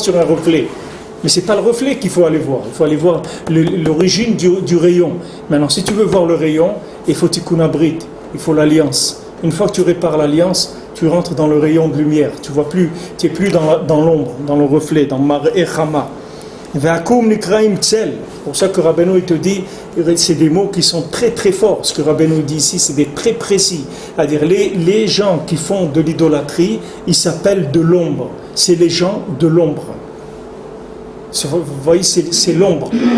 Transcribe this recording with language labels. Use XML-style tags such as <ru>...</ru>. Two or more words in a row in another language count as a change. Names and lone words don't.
<fr>Sur un reflet. Mais ce n'est pas le reflet qu'il faut aller voir. Il faut aller voir l'origine du rayon. Maintenant, si tu veux voir le rayon, il faut</fr> <he>תיקון הברית,</he> <fr>il faut l'alliance. Une fois que tu répares l'alliance, tu rentres dans le rayon de lumière. Tu vois plus, tu n'es plus dans l'ombre, dans le reflet, dans</fr> <he>מראה חמה. ועכו"ם נקראים צל.</he> <fr>C'est pour ça que Rabbeinu il te dit, c'est des mots qui sont très très forts. Ce que Rabbeinu dit ici, c'est des très précis. C'est-à-dire les gens qui font de l'idolâtrie, ils s'appellent de l'ombre. C'est les gens de l'ombre. Vous voyez, c'est l'ombre.</fr>